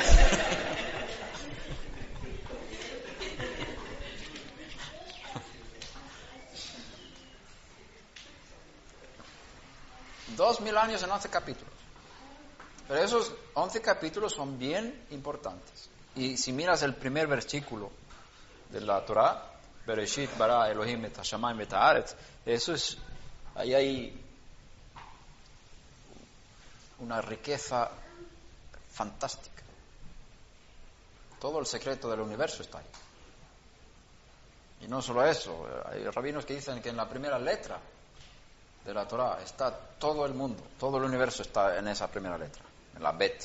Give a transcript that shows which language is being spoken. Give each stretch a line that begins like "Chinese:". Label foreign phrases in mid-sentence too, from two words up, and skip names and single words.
Spanish: $2000 años en 11 capítulos. Pero esos 11 capítulos son bien importantes. Y si miras el primer versículo de la Torah,
Hebrew: בראשית ברא אלהים את השמים את הארץ,
Spanish: eso es, ahí hay una riqueza fantástica. Todo el secreto del universo está ahí. Y no solo eso, hay rabinos que dicen que en la primera letra de la Torah está todo el mundo, todo el universo está en esa primera letra, en la Bet.